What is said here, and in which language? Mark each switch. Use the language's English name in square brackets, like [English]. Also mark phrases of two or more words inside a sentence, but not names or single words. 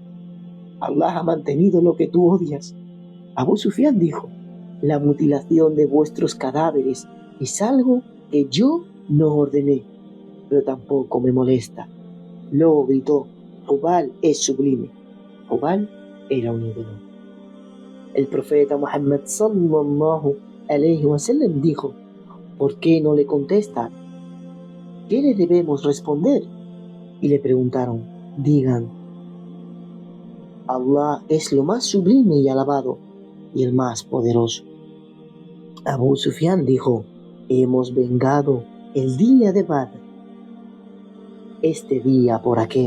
[Spanish] Allah ha mantenido lo que tú odias. Abu Sufyan dijo: la mutilación de vuestros cadáveres es algo que yo no ordené, pero tampoco me molesta. Luego gritó: Hubal es sublime. Hubal era un ídolo. El profeta Muhammad [Arabic] صلى الله عليه وسلم [Spanish] dijo: ¿por qué no le contesta? ¿Qué le debemos responder? Y le preguntaron: digan: Allah es lo más sublime y alabado, y el más poderoso. Abu Sufyan dijo: hemos vengado el día de Badr, este día por aquel.